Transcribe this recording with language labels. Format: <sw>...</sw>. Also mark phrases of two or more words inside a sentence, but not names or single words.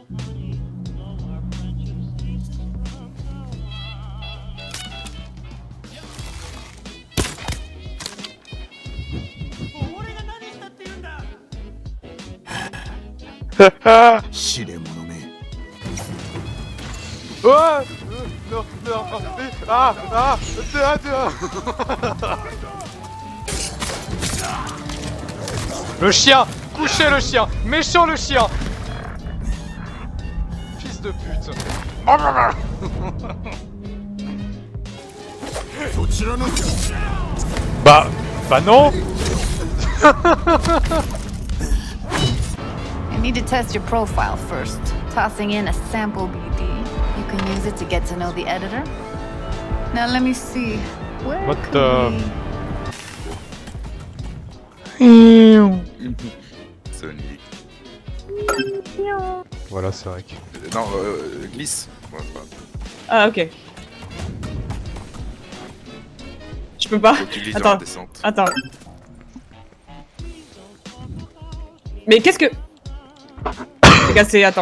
<ja>俺が何したって言うんだ。試練者め。</ja> <fr>Oh non, non, ah, ah, Le chien, couchez le chien, méchant le chien. Fils de pute. Bah non.</fr> <en>I need to test your profile first. Tossing in a sample BD. You can use it to get to know the editor. Now let me see. Where What could the- Sonic.</en> <fr>Voilà, c'est vrai que... Non, glisse. Ouais, c'est pas grave. Ah ok. Je peux pas. Faut que tu glisses dans Attends. la descente. Attends. Mais qu'est-ce que... C'est cassé, attends.</fr>